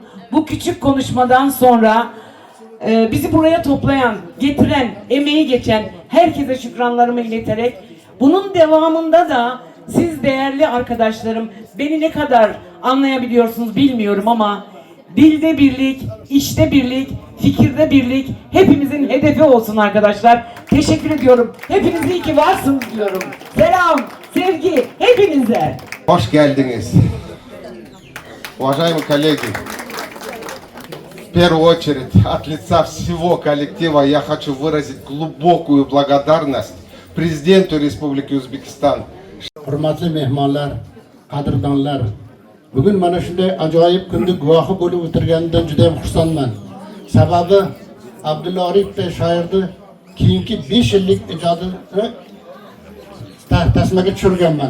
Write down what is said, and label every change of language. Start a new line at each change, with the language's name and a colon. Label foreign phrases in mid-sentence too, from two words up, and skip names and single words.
Turkish: Bu küçük konuşmadan sonra bizi buraya toplayan, getiren, emeği geçen herkese şükranlarımı ileterek bunun devamında da siz değerli arkadaşlarım beni ne kadar anlayabiliyorsunuz bilmiyorum ama dilde birlik, işte birlik, fikirde birlik hepimizin hedefi olsun arkadaşlar. Teşekkür ediyorum. Hepiniz iyi ki varsınız diyorum. Selam, sevgi hepinize. Hoş geldiniz.
Russian: Уважаемые коллеги, в первую очередь от лица всего коллектива я хочу выразить глубокую благодарность президенту Республики Узбекистан.
Uzbek: Hurmatli mehmonlar, qadrdonlar, bugun mana shunday ajoyib kunni guvohi bo'lib o'tirganidan juda ham xursandman. Sababi Abdulla Aripovday shoirni keyingi 5 yillik ijodini tasmaga tushirganman.